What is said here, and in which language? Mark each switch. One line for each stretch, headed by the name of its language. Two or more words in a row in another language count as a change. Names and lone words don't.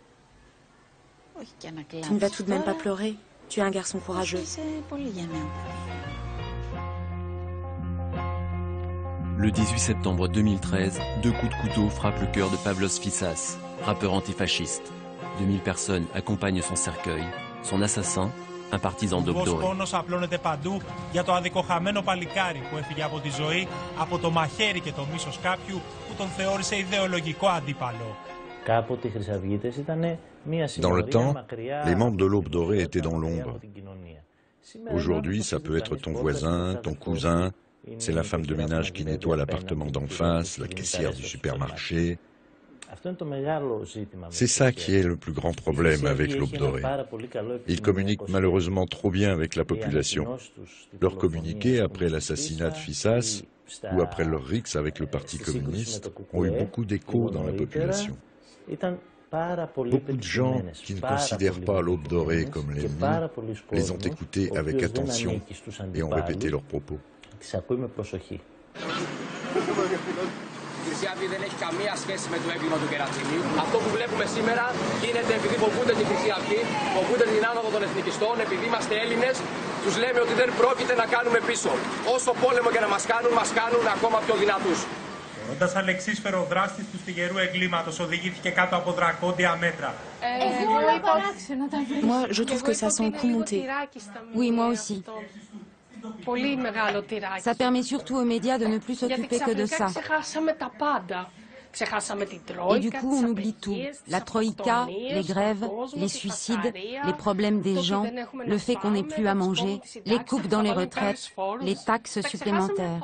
French: Tu ne vas tout de même pas pleurer, tu es un garçon courageux. Le 18 septembre 2013, 2 coups de couteau frappent le cœur de Pavlos Fyssas, rappeur antifasciste. 2000 personnes accompagnent son cercueil. Son assassin, un partisan d'Aube Dorée.
Greek: Πόνος απλώνεται παντού για το αδικοχαμένο παλικάρι που έφυγε από τη ζωή από το μαχαίρι και το μίσος κάποιου που τον θεώρησε ιδεολογικό αντίπαλο.
French: Dans le temps, les membres de l'Aube Dorée étaient dans l'ombre. Aujourd'hui, ça peut être ton voisin, ton cousin, c'est la femme de ménage qui nettoie l'appartement d'en face, la caissière du supermarché. C'est ça qui est le plus grand problème avec l'Aube Dorée. Ils communiquent malheureusement trop bien avec la population. Leur communiqué après l'assassinat de Fissas ou après leur rixe avec le Parti communiste ont eu beaucoup d'écho dans la population. Beaucoup de gens qui ne considèrent pas l'Aube Dorée comme l'ennemi les ont écoutés avec attention et ont répété leurs propos.
Greek: Χρυσή Αυγή δεν έχει καμία σχέση με το έγκλημα του Κερατσίνη. Αυτό που βλέπουμε σήμερα γίνεται επειδή φοβούνται τη Χρυσή Αυγή, φοβούνται την άνοδο των εθνικιστών, επειδή είμαστε Έλληνες, τους λέμε ότι δεν πρόκειται να κάνουμε πίσω. Όσο πόλεμο και να μας κάνουν ακόμα πιο δυνατούς. Όντας αλεξίσφαιρο δράστης του στιγερού εγκλήματος οδηγήθηκε κάτω από δρακόντια μέτρα.
French: Moi, je trouve que ça sent le coup monté. Oui, moi aussi. Ça permet surtout aux médias de ne plus s'occuper que de ça. Et du coup, on oublie tout. La troïka, les grèves, les suicides, les problèmes des gens, le fait qu'on n'ait plus à manger, les coupes dans les retraites, les taxes supplémentaires.